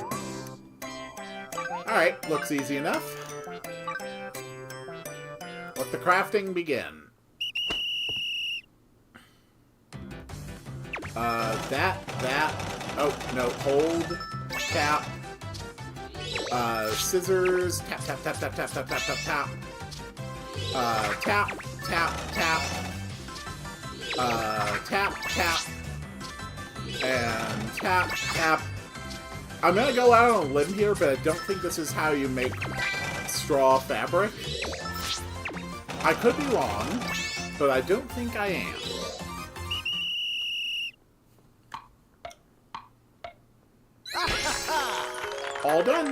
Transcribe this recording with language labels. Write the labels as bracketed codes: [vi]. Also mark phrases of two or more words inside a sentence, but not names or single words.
[en] Alright, looks easy enough. Let the crafting begin. Oh, no, hold, tap, scissors, tap, tap, tap, tap, tap, tap, tap, tap, tap, tap, tap, tap, tap, tap, and tap, tap. I'm gonna go out on a limb here, but I don't think this is how you make straw fabric. I could be wrong, but I don't think I am. All done.